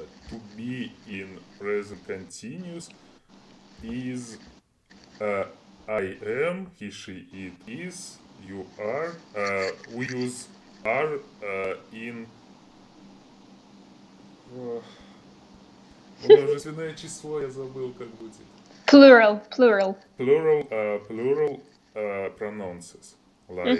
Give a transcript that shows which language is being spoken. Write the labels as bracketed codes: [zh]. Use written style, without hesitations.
[en] To be in present continuous is I am, he, she, it is, you are. We use are in [ru] Ох, множественное число я забыл, как будет. [en] Plural, plural. Plural pronounces like